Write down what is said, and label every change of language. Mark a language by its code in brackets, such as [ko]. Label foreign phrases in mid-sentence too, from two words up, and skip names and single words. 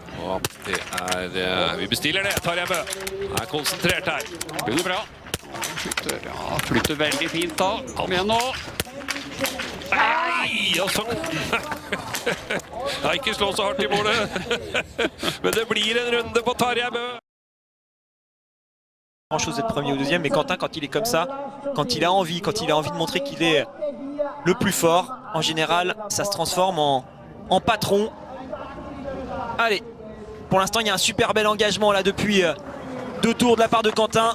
[no] Og det vi bestiller det. Tarjei Bø er konsentrert her. Begynner bra. Flytter veldig fint da. Kom igjen nå. Nei, og så... Ikke slå så hardt i målet. Men det blir en runde på Tarjei Bø. [fr] Grand chose d'être premier ou deuxième, mais Quentin, quand il est comme ça, quand il a envie de montrer qu'il est le plus fort, en général, ça se transforme en patron. Allez, pour l'instant, il y a un super bel engagement là depuis 2 tours de la part de Quentin.